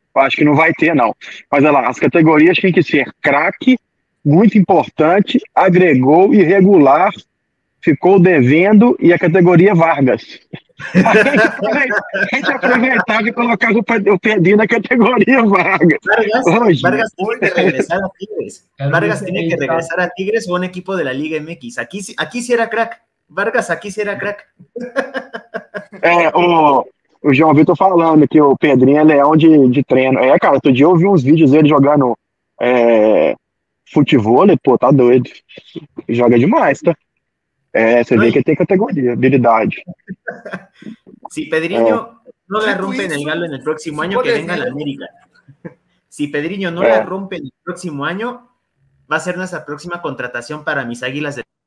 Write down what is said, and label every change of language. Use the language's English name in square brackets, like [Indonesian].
[Portuguese] Eu acho que não vai ter, não. Mas olha lá, as categorias têm que ser craque, muito importante, agregou, irregular, ficou devendo e a categoria Vargas. A gente aproveitava e colocava o Pedrinho na categoria Vargas. [Spanish] Vargas tiene que regresar a Tigres. Vargas tiene que regresar a Tigres o un equipo de la Liga MX. Aquí sí era crack. Vargas aqui será crack. [Portuguese] O João Vitor falando que o Pedrinho é leão de treino. Cara, outro dia eu vi uns vídeos dele jogando futebol, pô, tá doido. Joga demais, tá? Você vê que ele tem categoria, habilidade. [Spanish] Si Pedrinho no la rompe en el Galo en el próximo año, que venga a la América. Si Pedrinho no la rompe en el próximo año, va a ser nuestra próxima contratación para mis Águilas de